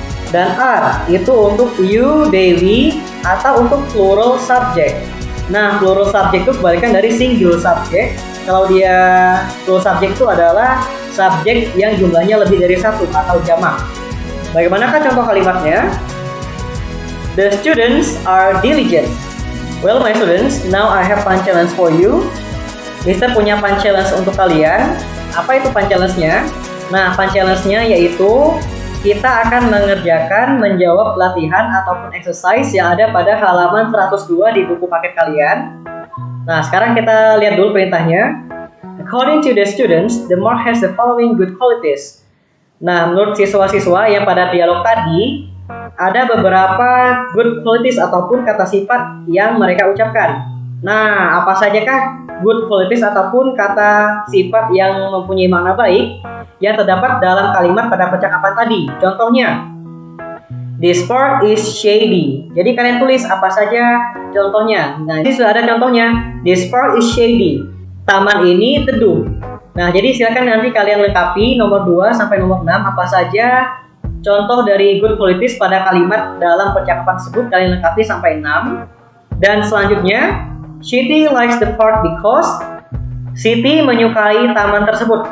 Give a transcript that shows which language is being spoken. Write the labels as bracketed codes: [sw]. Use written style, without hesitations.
[id] Dan are itu untuk you, they, we, atau untuk plural subject. Nah, plural subject itu kebalikan dari singular subject. Kalau dia plural subject itu adalah subjek yang jumlahnya lebih dari satu atau jamak. Bagaimanakah contoh kalimatnya? [en] The students are diligent. Well, my students, now I have fun challenge for you. [id] Mister punya fun challenge untuk kalian. Apa itu fun challenge-nya? Nah, fun challenge-nya yaitu kita akan menjawab latihan ataupun exercise yang ada pada halaman 102 di buku paket kalian. Nah, sekarang kita lihat dulu perintahnya. [en] According to the students, the mark has the following good qualities. [id] Nah, menurut siswa-siswa yang pada dialog tadi, ada beberapa good qualities ataupun kata sifat yang mereka ucapkan. Nah, apa sajakah good qualities ataupun kata sifat yang mempunyai makna baik yang terdapat dalam kalimat pada percakapan tadi? Contohnya, [en] this park is shady. [id] Jadi kalian tulis apa saja contohnya. Nah, ini sudah ada contohnya. [en] This park is shady. [id] Taman ini teduh. Nah, jadi silakan nanti kalian lengkapi nomor 2 sampai nomor 6 apa saja contoh dari good qualities pada kalimat dalam percakapan tersebut. Kalian lengkapi sampai 6. Dan selanjutnya, [en] Siti likes the park because [id] Siti menyukai taman tersebut.